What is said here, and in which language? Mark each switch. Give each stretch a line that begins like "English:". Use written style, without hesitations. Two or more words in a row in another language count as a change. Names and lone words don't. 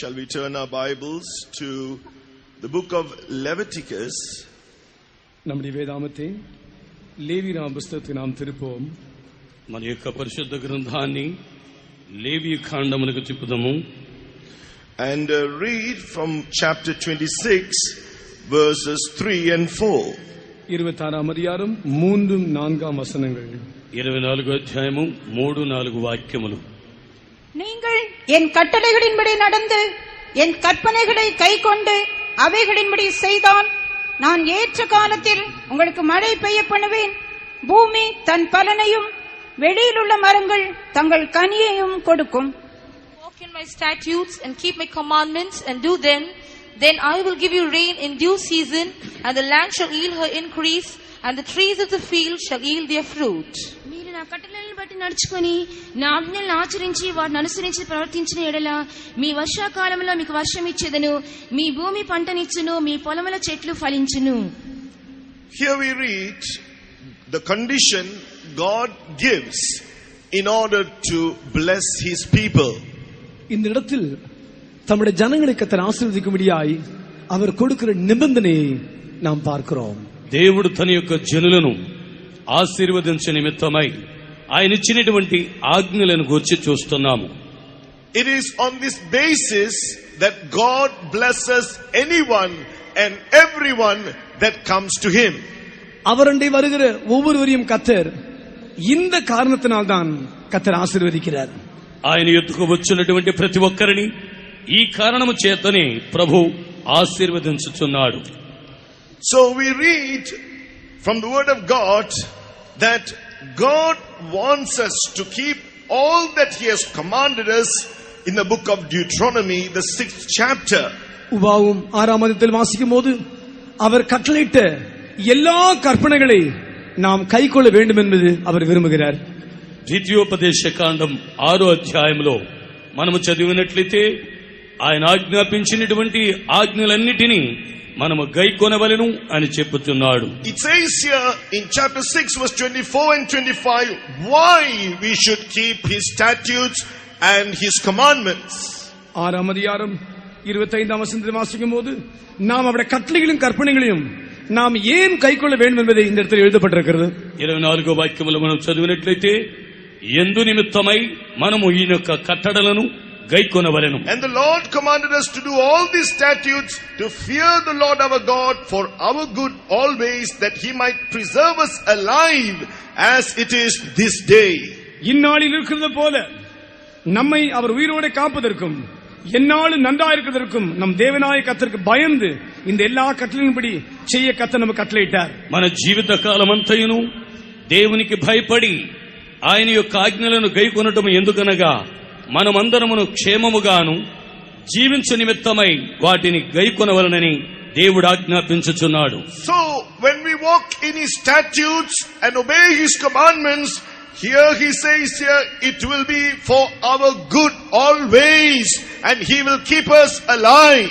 English: turn our Bibles to the book of Leviticus.
Tamil: நம்முடைய வேதாகமத்தை லேவியராம் புத்தகத்துக்கு நாம் திருப்போம்.
Telugu: మన యొక్క పరిశుద్ధ గ్రంథాన్ని లేవి కాండమునకు తిప్పుదాము.
English: And read from chapter 26 verses 3 and 4.
Tamil: 26ஆம் அதிகாரம் 3-4 வசனங்கள்.
Telugu: 24 అధ్యాయము 3-4 వాక్యములు.
Tamil: நீங்கள் என் கட்டளைகளின்படி நடந்து என் கற்பனைகளை கைக்கொண்டு அவைகளின்படி செய்தால் நான் ஏற்ற காலத்தில் உங்களுக்கு மழை பெய்ய பண்ணுவேன். பூமி தன் பலனையும் வெளியில் உள்ள மரங்கள் தங்கள் கனியையும் கொடுக்கும்.
English: Walk in my statutes and keep my commandments and do them, then I will give you rain in due season, and the land shall yield her increase, and the trees of the field shall yield their fruit.
Telugu: మీరు నా కట్టడలను బట్టి నడుచుకొని నా ఆజ్ఞలను ఆచరించి వాటిని అనుసరించి ప్రవర్తించిన ఎడల మీ వర్షాకాలంలో మీకు వర్షం ఇచ్చేదను, మీ భూమి పంటనిచ్చును, మీ పొలముల చెట్లు ఫలించును.
English: Here we read the condition God gives in order to bless his people.
Tamil: இந்த இடத்தில் தம்முடைய ஜனங்களை கர்த்தர் ஆசீர்வதிக்கும்படியாய் அவர் கொடுக்கிற நிபந்தனையை நாம் பார்க்கிறோம்.
Telugu: దేవుడు తన యొక్క జనులను ఆశీర్వదించే నిమిత్తమై ఆయన ఇచ్చినటువంటి ఆజ్ఞలను గురించి చూస్తున్నాము.
English: It is on this basis that God blesses anyone and everyone that comes to him.
Tamil: அவரண்டை வருகிற ஒவ்வொருவரையும் கர்த்தர் இந்த காரணத்தினால்தான் கர்த்தர் ஆசீர்வதிக்கிறார்.
Telugu: ఆయన ఎత్తుకు వచ్చినటువంటి ప్రతి ఒక్కరిని ఈ కారణము చేతనే ప్రభు ఆశీర్వదించుచున్నాడు.
English: So we read from the word of God that God wants us to keep all that he has commanded us in the book of Deuteronomy, the 6th chapter.
Tamil: உபாகமம் 6ஆம் அதிகாரத்தில் வாசிக்கும் போது அவர் கட்டளையிட்ட எல்லா கற்பனைகளை நாம் கைக்கொள்ள வேண்டும் என்பது அவர் விரும்புகிறார்.
Telugu: ద్వితీయోపదేశ కాండం 6వ అధ్యాయంలో మనము చదివినట్లయితే ఆయన ఆజ్ఞాపించినటువంటి ఆజ్ఞలన్నిటినీ మనము గైకొనవలెను అని చెప్పుచున్నాడు.
English: It says here in chapter 6 verse 24 and 25 why we should keep his statutes and his commandments.
Tamil: 6ஆம் அதிகாரம் 25ஆம் வசனத்தை வாசிக்கும் போது நாம் அவருடைய கட்டளைகளையும் கற்பனைகளையும் நாம் ஏன் கைக்கொள்ள வேண்டும் என்பதை இந்த இடத்தில் எழுதப்பட்டிருக்கிறது.
Telugu: 24వ వాక్యములో మనం చదివినట్లయితే ఎందు నిమిత్తమై మనము ఈ యొక్క కట్టడలను గైకొనవలెను.
English: And the Lord commanded us to do all these statutes to fear the Lord our God for our good always, that he might preserve us alive as it is this day.
Tamil: இந்நாளில் இருக்கிறது போல நம்மை அவர் உயிரோடு காப்பதற்கும் எந்நாளும் நன்றாயிருக்கிறதற்கும் நம் தேவனாய கர்த்தருக்கு பயந்து இந்த எல்லா கட்டளையின்படி செய்ய கர்த்தர் நமக்கு கட்டளையிட்டார்.
Telugu: మన జీవిత కాలమంతయును దేవునికి భయపడి ఆయన యొక్క ఆజ్ఞలను గైకొనటం ఎందుకనగా మనమందరమును క్షేమముగాను జీవించు నిమిత్తమై వాటిని గైకొనవలనని దేవుడు ఆజ్ఞాపించుచున్నాడు.
English: So when we walk in his statutes and obey his commandments, here he says here it will be for our good always, and he will keep us alive.